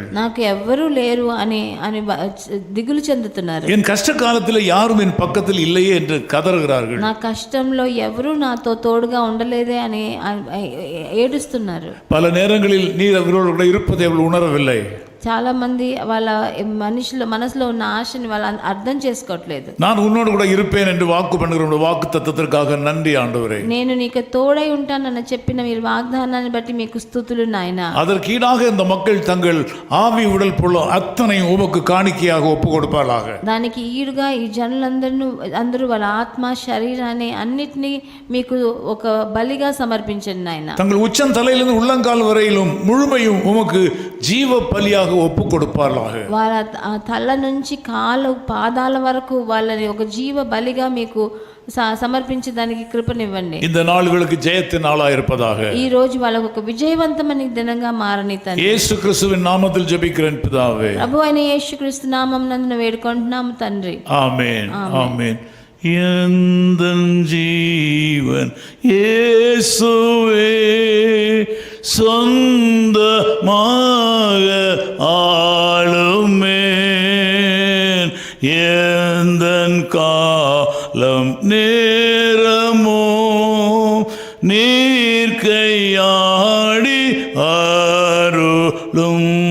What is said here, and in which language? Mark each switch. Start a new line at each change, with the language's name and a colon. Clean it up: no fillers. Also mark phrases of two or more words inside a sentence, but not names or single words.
Telugu: నాకు ఎవ్వరూ లేరు అని దిగులు చెందుతున్నారు.
Tamil: என் கஷ்ட காலத்தில் யாரும் என் பக்கத்தில் இல்லையே என்று கதறுகிறார்கள்.
Telugu: నా కష్టంలో ఎవరూ నాతో తోడుగా ఉండలేదే అని ఏడుస్తున్నారు.
Tamil: பல நேரங்களில் நீர் அவர்களோடு இருப்பதை அவர்கள் உணரவில்லை.
Telugu: చాలా మంది వాళ్ళ మనసులో ఉన్న ఆశని వాళ్ళు అర్థం చేసుకోవట్లేదు.
Tamil: நான் உன்னோடு கூட இருப்பேன் என்று வாக்கு பண்ணுகிற வாக்கு தத்தத்திற்காக நன்றி ஆண்டவரே.
Telugu: నేను నీకు తోడై ఉంటానని చెప్పిన మీరు వాగ్దానాన్ని బట్టి మీకు స్తుతులు నాయనా.
Tamil: அதற்கீடாக இந்த மக்கள் தங்கள் ஆவி உடல் பொருள் அத்தனையும் உமக்கு காணிக்கையாக ஒப்பு கொடுப்பார்களாக.
Telugu: దానికి ఈడుగా ఈ జనులందరూ వాళ్ళ ఆత్మ శరీరాన్ని అన్నిటినీ మీకు ఒక బలిగా సమర్పించండి నాయనా.
Tamil: தங்கள் உச்சம் தலையிலிருந்து உள்ளங்கால் வரையிலும் முழுமையும் உமக்கு ஜீவ பலியாக ஒப்பு கொடுப்பார்களாக.
Telugu: వాళ్ళ తల నుంచి కాలు పాదాల వరకు వాళ్ళని ఒక జీవ బలిగా మీకు సమర్పించడానికి కృపనివ్వండి.
Tamil: இந்த நாள்களுக்கு ஜெயத்தின் நாளாக இருப்பதாக.
Telugu: ఈ రోజు వాళ్ళకు ఒక విజయవంతమైన దినంగా మారని తండ్రి.
Tamil: இயேசு கிறிஸ்துவின் நாமத்தில் ஜெபிக்கிறேன் பிதாவே.
Telugu: ప్రభు అయిన యేసుక్రీస్తు నామమునందు వేడుకుంటున్నాము తండ్రి.
Tamil: ஆமென். ஆமென். எந்தன் ஜீவன் இயேசுவே சொந்தமாக ஆளுமேன், எந்தன் காலம் நேரமோ நீர் கையாடி அருளும்,